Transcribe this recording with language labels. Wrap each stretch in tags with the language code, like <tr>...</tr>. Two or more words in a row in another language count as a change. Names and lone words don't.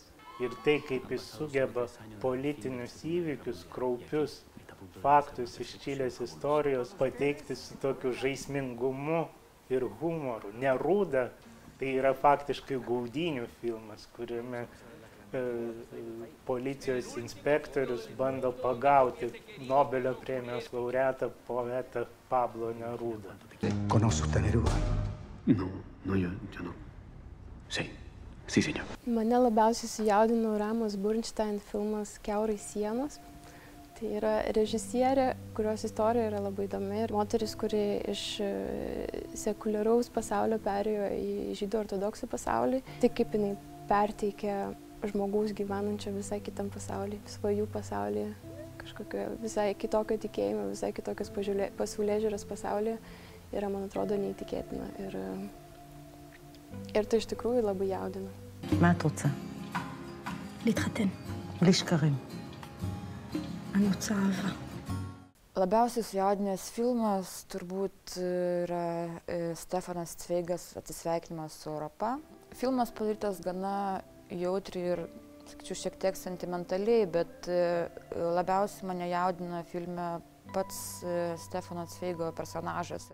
<lt>Ir tai, kaip jis sugeba politinius įvykius, kraupius faktus iš Čilės istorijos pateikti su tokiu žaismingumu ir humoru. Neruda, tai yra faktiškai gaudynių filmas, kuriame policijos inspektorius bando pagauti Nobelio premijos laureatą poetą Pablo Nerudą.</lt> <es>¿Conoce usted Neruda? No, yo no. Sí, señor.</es> <lt>Mane labiausiai sujaudino Ramos Bernstein filmas Kiaurai sienos. Tai yra režisierė, kurios istorija yra labai įdomi. Ir moteris, kuri iš sekuliaraus pasaulio perėjo į žydų ortodoksų pasaulį. Tai kaip jinai perteikia žmogaus gyvenančio visai kitam pasaulyje, svajų pasaulyje, kažkokio visai kitokio tikėjimo, visai kitokios pasaulėžiūros pasaulyje, yra, man atrodo, neįtikėtina. Ir tai iš tikrųjų labai jaudina.</lt> <he>מה את רוצה? להתחתן. בלי שקרים. אני רוצה אהבה.</he> <lt>Labiausiai sujaudinęs filmas turbūt yra Stefanas Cveigas Atsisveikinimas su Europa. Filmas padarytas gana jautri ir, sakyčiau, šiek tiek sentimentaliai, bet labiausiai mane jaudina filme pats Stefano Cveigo personažas.</lt>